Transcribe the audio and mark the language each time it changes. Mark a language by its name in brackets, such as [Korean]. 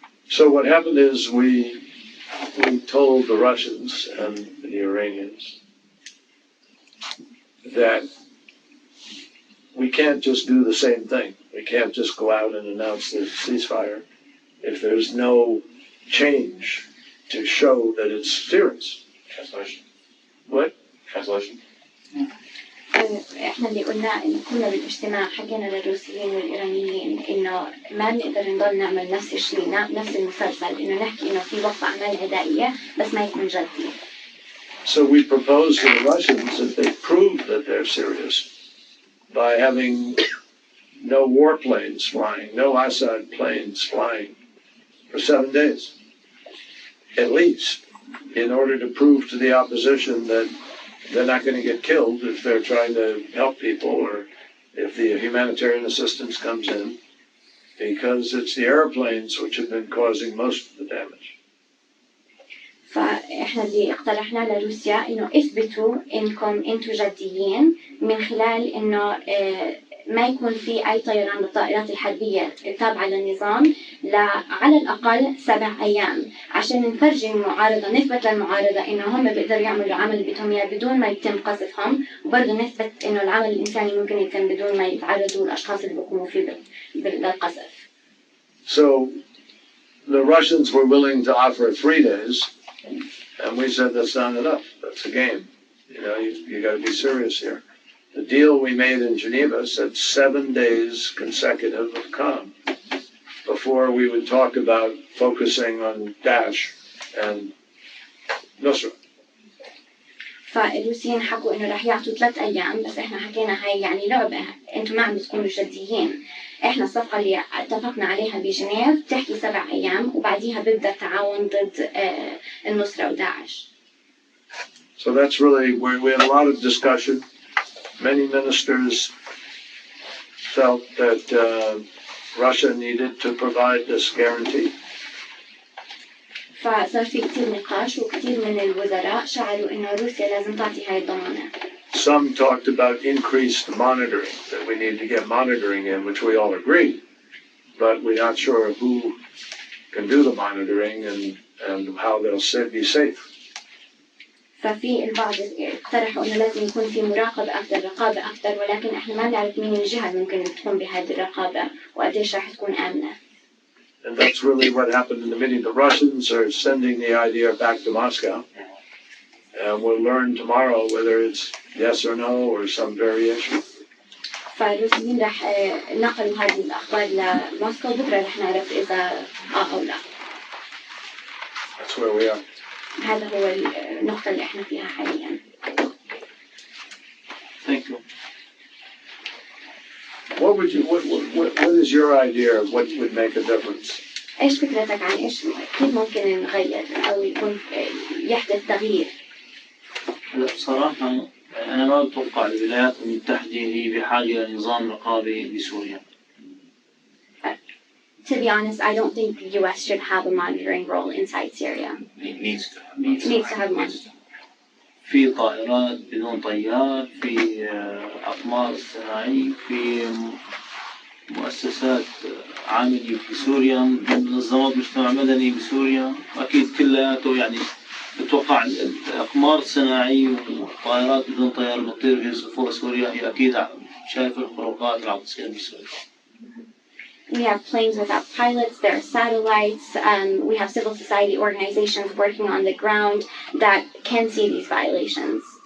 [English] So what happened is we told the Russians and the Iranians that we can't just do the same thing. We can't just go out and announce the ceasefire if there's no change to show that it's serious. Translation. What? Translation. [Arabic] احنا اللي قلنا ان كنا بالاجتماع حكينا للروسيين والايرانيين انه ما بنقدر نضل نعمل نفس الشيء نفس المسلسل انه نحكي انه في وقف اعمال عدائيه بس ما يكون جدي. [English] So we proposed to the Russians that they prove that they're serious by having no warplanes flying, no Assad planes flying for 7 days, at least, in order to prove to the opposition that they're not going to get killed if they're trying to help people or if the humanitarian assistance comes in, because it's the airplanes which have been causing most of the damage. [Arabic] فاحنا اللي اقترحنا لروسيا انه اثبتوا انكم انتم جديين من خلال انه ما يكون في اي طيران للطائرات الحربيه التابعه للنظام على الاقل 7 ايام عشان نفرجي المعارضه نثبت للمعارضه انه هم بيقدروا يعملوا عمل اللي بدهم اياه بدون ما يتم قصفهم وبرضه نثبت انه العمل الانساني ممكن يتم بدون ما يتعرضوا الاشخاص اللي بيقوموا فيه للقصف. [English] So the Russians were willing to offer 3 days, and we said that's not enough. That's a game. You know, you got to be serious here. The deal we made in Geneva said 7 days consecutive of calm before we would talk about focusing on Daesh and Nusra. [Arabic] فالروسيين حكوا انه رح يعطوا 3 ايام بس احنا حكينا هاي يعني لعبه انتم ما عم تكونوا جديين. احنا الصفقه اللي اتفقنا عليها بجنيف بتحكي 7 ايام وبعديها بيبدا التعاون ضد النصره وداعش. [English] So that's really where we had a lot of discussion. Many ministers felt that Russia needed to provide this guarantee. [Arabic] فصار في كتير نقاش وكتير من الوزراء شعروا إنه روسيا لازم تعطي هاي الضمانة. [English] Some talked about increased monitoring, that we need to get monitoring in, which we all agree, but we're not sure who can do the monitoring and how they'll be safe. [Arabic] ففي البعض اقترحوا إنه لازم يكون في مراقبة أكثر رقابة أكثر ولكن إحنا ما نعرف مين الجهة اللي ممكن تكون بهذه الرقابة وقديش راح تكون آمنة. [English] And that's really what happened in the meeting. The Russians are sending the idea back to Moscow. And we'll learn tomorrow whether it's yes or no or some variation. [Arabic] فالروسيين راح نقلوا هذه الأخبار لموسكو بكرة راح نعرف إذا أو لا. [English] That's where we are. [Arabic] هذا هو النقطة اللي إحنا فيها حاليا. [English] Thank you. What is your idea of what would make a difference? [Arabic] إيش فكرتك عن إيش كيف ممكن نغير أو يكون يحدث تغيير؟ بصراحة أنا ما أتوقع الولايات المتحدة هي بحاجة لنظام رقابي بسوريا. [English] To be honest, I don't think the U.S. should have a monitoring role inside Syria. It needs to have monitoring. [Arabic] في طائرات بدون طيار، في أقمار صناعية، في مؤسسات عاملة في سوريا، منظمات مجتمع مدني بسوريا، أكيد كلياته يعني بتوقع الأقمار الصناعية والطائرات بدون طيار بتطير في فوق سوريا هي أكيد شايفة الخروقات اللي عم تصير بسوريا. [English] We have planes without pilots, there are satellites, we have civil society organizations working on the ground that can see these violations.